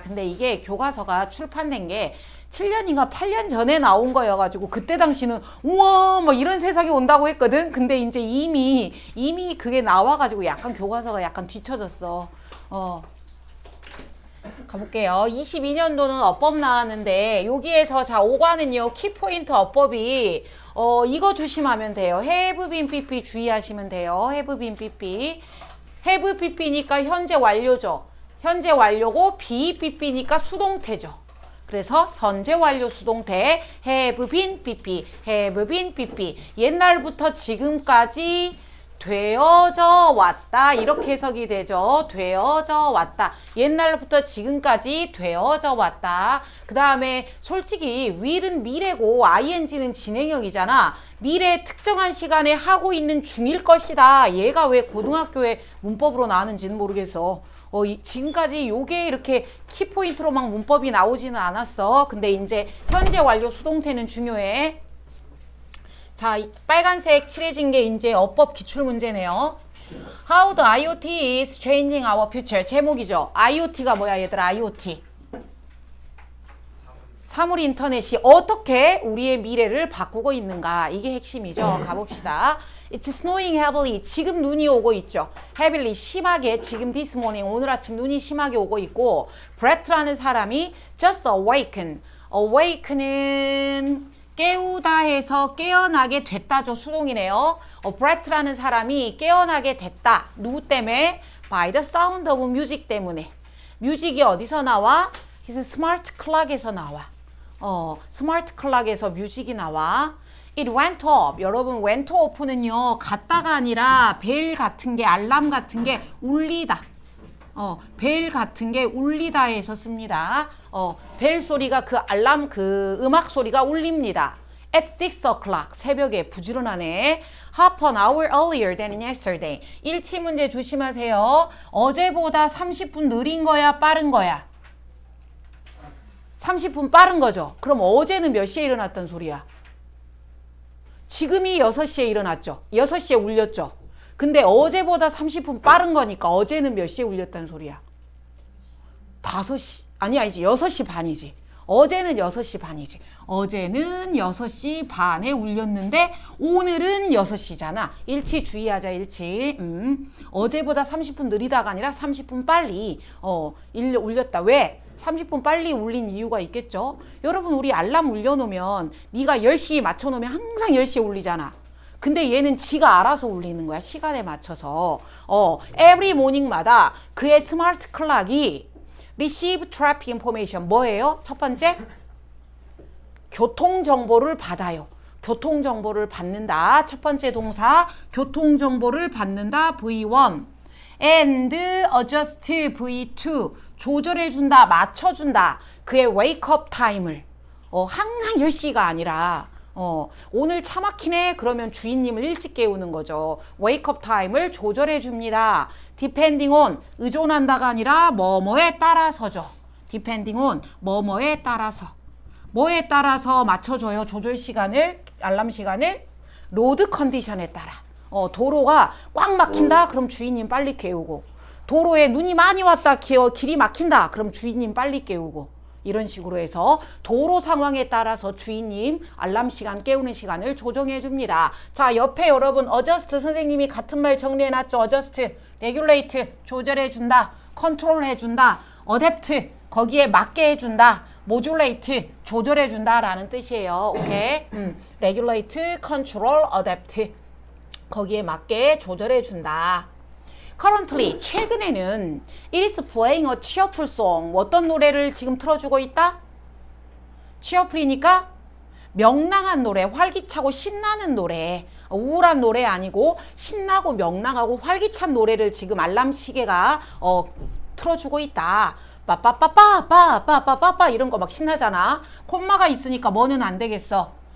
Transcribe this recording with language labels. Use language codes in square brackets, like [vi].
[ko] 근데 이게 교과서가 출판된 게 7년인가 8년 전에 나온 거여가지고 그때 당시는 우와 막 이런 세상이 온다고 했거든. 근데 이제 이미 그게 나와가지고 약간 교과서가 약간 뒤쳐졌어. 가볼게요. 22년도는 어법 나왔는데 여기에서 자 5과는요 키포인트 어법이 이거 조심하면 돼요. have been pp 주의하시면 돼요. have been pp have pp니까 현재 완료죠. 현재 완료고 be pp니까 수동태죠. 그래서 현재 완료 수동태 have been pp have been pp 옛날부터 지금까지 되어져 왔다 이렇게 해석이 되죠. 되어져 왔다. 옛날부터 지금까지 되어져 왔다. 그 다음에 솔직히 will은 미래고 ing는 진행형이잖아. 미래 특정한 시간에 하고 있는 중일 것이다. 얘가 왜 고등학교에 문법으로 나왔는지는 모르겠어. 지금까지 요게 이렇게 키포인트로 막 문법이 나오지는 않았어. 근데 이제 현재 완료 수동태는 중요해. 자, 빨간색 칠해진 게 이제 어법 기출문제네요. [en] How the IoT is changing our future. [ko] 제목이죠. IoT가 뭐야 얘들아? IoT. 사물 인터넷이 어떻게 우리의 미래를 바꾸고 있는가. 이게 핵심이죠. 가봅시다. [en] It's snowing heavily. [ko] 지금 눈이 오고 있죠. heavily 심하게 지금 [en] this morning [ko] 오늘 아침 눈이 심하게 오고 있고 Brett라는 사람이 [en] just awaken. [ko] awaken은 깨우다 해서 깨어나게 됐다죠. 수동이네요. Brett라는 사람이 깨어나게 됐다. 누구 때문에? [en] By the sound of music [ko] 때문에. 뮤직이 어디서 나와? [en] His smart clock에서 나와. [ko] 스마트 클락에서 뮤직이 나와. [en] It went off. [ko] 여러분 went off는요. 갔다가 아니라 벨 같은 게 알람 같은 게 울리다. 벨 같은 게 울리다에서 씁니다. 벨 소리가 그 알람 그 음악 소리가 울립니다. [en] At 6 o'clock [ko] 새벽에 부지런하네. [en] Half an hour earlier than yesterday. [ko] 일치 문제 조심하세요. 어제보다 30분 느린 거야 빠른 거야? 30분 빠른 거죠. 그럼 어제는 몇 시에 일어났던 소리야? 지금이 6시에 일어났죠. 6시에 울렸죠. 근데 어제보다 30분 빠른 거니까 어제는 몇 시에 울렸다는 소리야? 5시, 아니지 6시 반이지. 어제는 6시 반이지. 어제는 6시 반에 울렸는데 오늘은 6시잖아. 일치 주의하자 일치. 어제보다 30분 느리다가 아니라 30분 빨리 울렸다. 왜? 30분 빨리 울린 이유가 있겠죠. 여러분 우리 알람 울려놓으면 네가 10시 맞춰놓으면 항상 10시에 울리잖아. 근데 얘는 지가 알아서 울리는 거야. 시간에 맞춰서. [en] every morning마다 그의 스마트 클락이 receive traffic information [ko] 뭐예요? 첫 번째 교통정보를 받아요. 교통정보를 받는다. 첫 번째 동사 교통정보를 받는다. [en] V1 and adjust V2 [ko] 조절해준다. 맞춰준다. 그의 wake up time을 항상 10시가 아니라 오늘 차 막히네 그러면 주인님을 일찍 깨우는 거죠. wake up time을 조절해 줍니다. depending on 의존한다가 아니라 뭐뭐에 따라서죠. depending on 뭐뭐에 따라서 뭐에 따라서 맞춰줘요. 조절 시간을 알람 시간을 로드 컨디션에 따라 도로가 꽉 막힌다 그럼 주인님 빨리 깨우고 도로에 눈이 많이 왔다 길이 막힌다 그럼 주인님 빨리 깨우고 이런 식으로 해서 도로 상황에 따라서 주인님 알람 시간 깨우는 시간을 조정해 줍니다. 자 옆에 여러분 adjust 선생님이 같은 말 정리해 놨죠. adjust, regulate 조절해 준다. control 해준다. adapt 거기에 맞게 해준다. modulate 조절해 준다 라는 뜻이에요. 오케이. regulate, control, adapt 거기에 맞게 조절해 준다. [en] currently [ko] 최근에는 [en] it is playing a cheerful song. [ko] 어떤 노래를 지금 틀어주고 있다? cheerful이니까 명랑한 노래, 활기차고 신나는 노래, 우울한 노래 아니고 신나고 명랑하고 활기찬 노래를 지금 알람 시계가 틀어주고 있다. 빠빠빠빠빠빠빠빠빠 이런 거 막 신나잖아. 콤마가 있으니까 뭐는 안 되겠어.